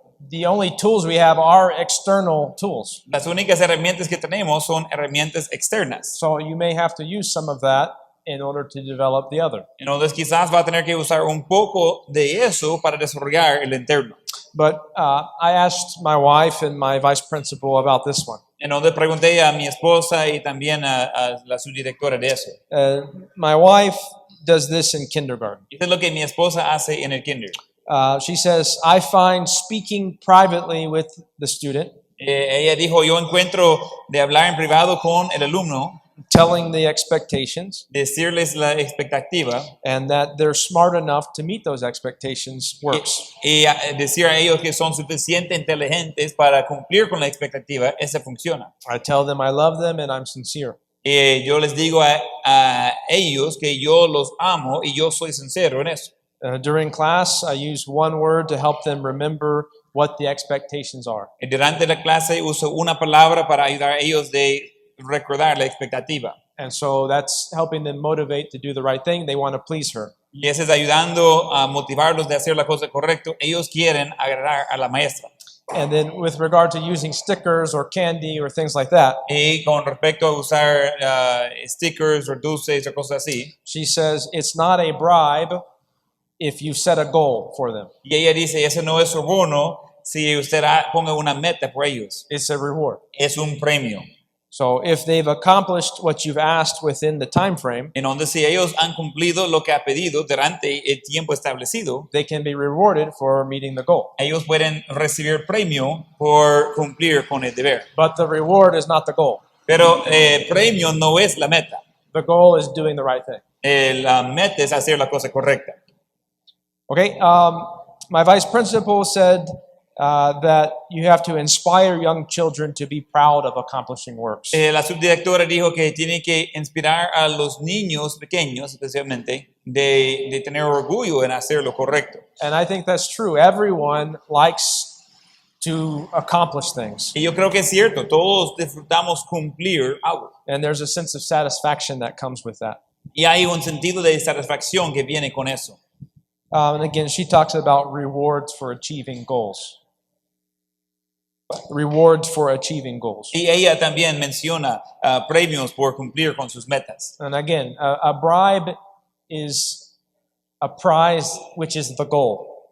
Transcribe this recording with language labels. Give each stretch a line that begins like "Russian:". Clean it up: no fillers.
English: The only tools we have are external tools.
Spanish: Las únicas herramientas que tenemos son herramientas externas.
English: So you may have to use some of that in order to develop the other.
Spanish: Entonces quizás va a tener que usar un poco de eso para desarrollar el interno.
English: But I asked my wife and my vice principal about this one.
Spanish: Entonces pregunté a mi esposa y también a la subdirectora de eso.
English: My wife does this in kindergarten.
Spanish: Esto es lo que mi esposa hace en el kinder.
English: She says, I find speaking privately with the student,
Spanish: Ella dijo, yo encuentro de hablar en privado con el alumno,
English: telling the expectations,
Spanish: decirles la expectativa
English: and that they're smart enough to meet those expectations works.
Spanish: y decir a ellos que son suficientemente inteligentes para cumplir con la expectativa, esa funciona.
English: I tell them I love them and I'm sincere.
Spanish: Yo les digo a ellos que yo los amo y yo soy sincero en eso.
English: During class, I use one word to help them remember what the expectations are.
Spanish: Durante la clase uso una palabra para ayudar a ellos de recordar la expectativa.
English: And so that's helping them motivate to do the right thing. They want to please her.
Spanish: Y eso es ayudando a motivarlos de hacer la cosa correcta. Ellos quieren agradar a la maestra.
English: And then with regard to using stickers or candy or things like that,
Spanish: Y con respecto a usar stickers o dulces o cosas así,
English: she says it's not a bribe if you set a goal for them.
Spanish: y ella dice, ese no es soborno si usted ponga una meta por ellos.
English: It's a reward.
Spanish: Es un premio.
English: So if they've accomplished what you've asked within the time frame,
Spanish: En donde si ellos han cumplido lo que ha pedido durante el tiempo establecido,
English: they can be rewarded for meeting the goal.
Spanish: ellos pueden recibir premio por cumplir con el deber.
English: But the reward is not the goal.
Spanish: Pero premio no es la meta.
English: The goal is doing the right thing.
Spanish: La meta es hacer la cosa correcta.
English: Okay, my vice principal said that you have to inspire young children to be proud of accomplishing works.
Spanish: La subdirectora dijo que tiene que inspirar a los niños pequeños, especialmente, de tener orgullo en hacer lo correcto.
English: And I think that's true. Everyone likes to accomplish things.
Spanish: Y yo creo que es cierto, todos disfrutamos cumplir algo.
English: And there's a sense of satisfaction that comes with that.
Spanish: Y hay un sentido de satisfacción que viene con eso.
English: And again, she talks about rewards for achieving goals. Rewards for achieving goals.
Spanish: Y ella también menciona premios por cumplir con sus metas.
English: And again, a bribe is a prize, which is the goal.